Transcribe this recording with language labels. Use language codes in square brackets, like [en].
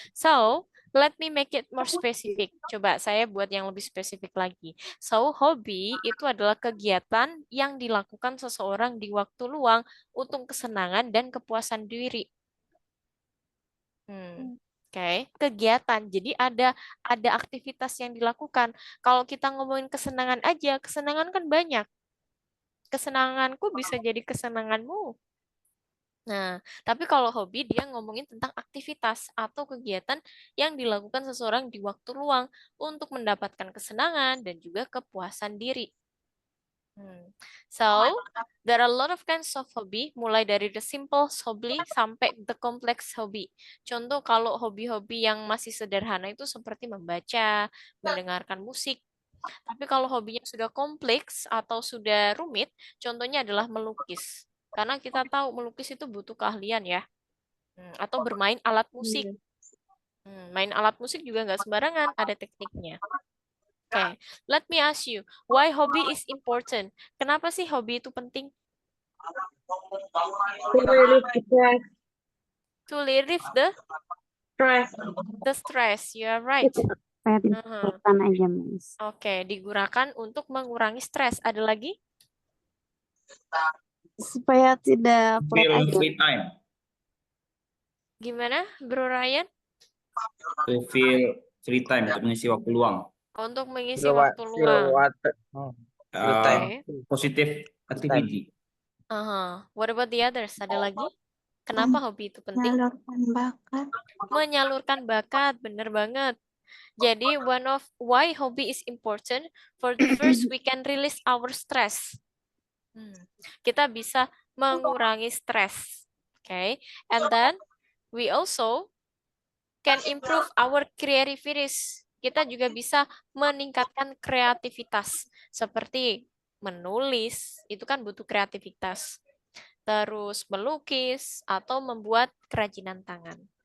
[en] So, let me make it more specific. [id] Coba saya buat yang lebih spesifik lagi. So, hobi itu adalah kegiatan yang dilakukan seseorang di waktu luang untuk kesenangan dan kepuasan diri. Oke, kegiatan. Jadi ada aktivitas yang dilakukan. Kalau kita ngomongin kesenangan aja, kesenangan kan banyak. Kesenanganku bisa jadi kesenanganmu. Nah, tapi kalau hobi dia ngomongin tentang aktivitas atau kegiatan yang dilakukan seseorang di waktu luang untuk mendapatkan kesenangan dan juga kepuasan diri. [en] So, there are a lot of kinds of hobby, [id] mulai dari [en] the simple hobby [id] sampai [en] the complex hobby. [id] Contoh kalau hobi-hobi yang masih sederhana itu seperti membaca, mendengarkan musik. Tapi kalau hobinya sudah kompleks atau sudah rumit, contohnya adalah melukis. Karena kita tahu melukis itu butuh keahlian ya. Atau bermain alat musik. Main alat musik juga nggak sembarangan, ada tekniknya. [en] Oke, let me ask you, why hobby is important? [id] Kenapa sih hobi itu penting? [en] To relieve the stress. You are right. [id] Aja, Miss. Oke, digunakan untuk mengurangi stres. Ada lagi? Supaya tidak [en] Feel free time. [id] Gimana, Bro Ryan? [en] To feel free time, [id] untuk mengisi waktu luang. Untuk mengisi waktu luang. [en] Positive activity. What about the others? [id] Ada lagi? Kenapa hobi itu penting? Menyalurkan bakat. Menyalurkan bakat, bener banget. [en] Jadi one of why hobby is important. For the first, we can release our stress. [id] Kita bisa mengurangi stres. [en] Okay, and then we also can improve our creativity. [id] Kita juga bisa meningkatkan kreativitas. Seperti menulis, itu kan butuh kreativitas. Terus melukis atau membuat kerajinan tangan.